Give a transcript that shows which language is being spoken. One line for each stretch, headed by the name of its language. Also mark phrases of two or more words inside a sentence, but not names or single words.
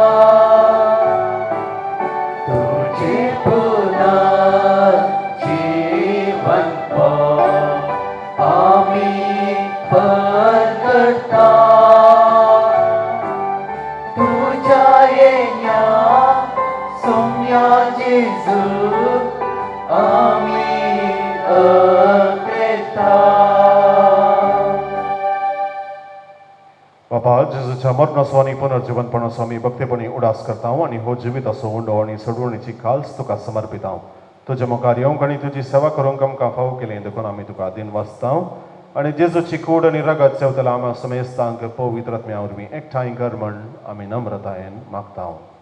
Konkani: Tuje puna jivan pa Ami pergata Jesu, Ami अकृता बापा जेजूच्या मरणाचो आनी पुनर्जीवनपणाचो आमी भक्तीपणी उडास करता आनी हो जिविताचो उंडो आनी सडवणीची काल्स तुका समर्पिता तुज्या मुखार येवंक आनी तुजी सेवा करूंक आमकां फाव केलें देखून आमी तुका दिन वाचता आनी जेजूची कूड आनी रगत सेवतला आमी समेस्तांक पवित्र आत्म्या वरवीं एकठांय कर म्हण आमी नम्रतायेन मागता